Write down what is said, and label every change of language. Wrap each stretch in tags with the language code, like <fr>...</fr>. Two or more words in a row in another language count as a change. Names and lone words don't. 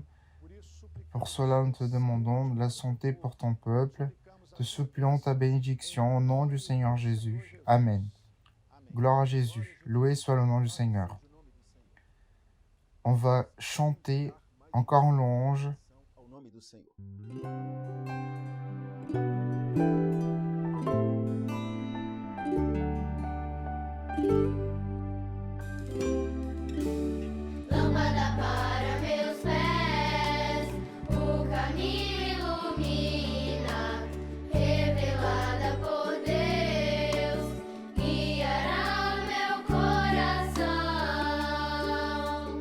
<fr>Pour cela, nous te demandons de la santé pour ton peuple. Te supplions ta bénédiction au nom du Seigneur Jésus. Amen. Gloire à Jésus. Loué soit le nom du Seigneur. On va chanter encore en louange.</fr> <pt>Ao nome do Senhor. Lâmpada para meus pés, o caminho ilumina, revelada por Deus, guiará meu coração.</pt>